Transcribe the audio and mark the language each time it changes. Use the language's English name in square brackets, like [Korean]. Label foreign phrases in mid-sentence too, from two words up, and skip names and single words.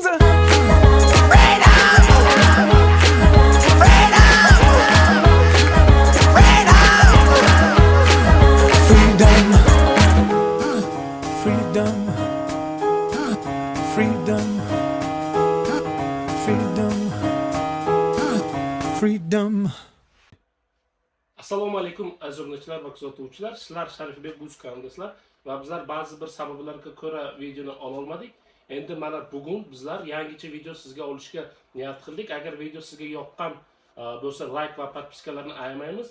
[English] Freedom, freedom, freedom, freedom. Freedom, freedom, freedom, freedom. [Uzbek] Assalomu alaykum aziz obunachilar va kuzatuvchilar. Sizlar Sharifbek Buz kanalidasizlar va bizlar ba'zi bir sabablarga ko'ra videoni ola olmadik. Endi mana bugun bizlar yangicha video sizga olishga niyat qildik. Agar video sizga yoqqan bo'lsa like va podpiskalarni ayamaymiz.